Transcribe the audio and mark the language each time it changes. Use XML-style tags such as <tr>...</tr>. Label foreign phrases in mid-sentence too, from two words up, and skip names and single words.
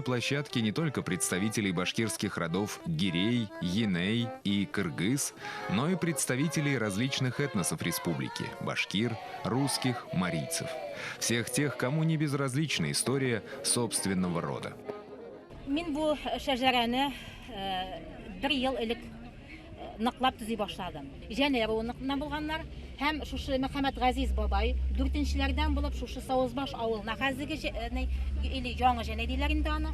<ru>площадке не только представителей башкирских родов Гирей, Еней и Кыргыз, но и представителей различных этносов республики – башкир, русских, марийцев. Всех тех, кому не безразлична история собственного рода.</ru> <tt>Мин бу шәҗәрәне бер ел элек ныклап төзи башладым. Җәне руыннан булганнар һәм шушы Мөхәммәд Газиз бабай 4-нчеләрдән булып шушы Савызбаш авылына хәзерге или яңа җәне диләр инде аны.</tt>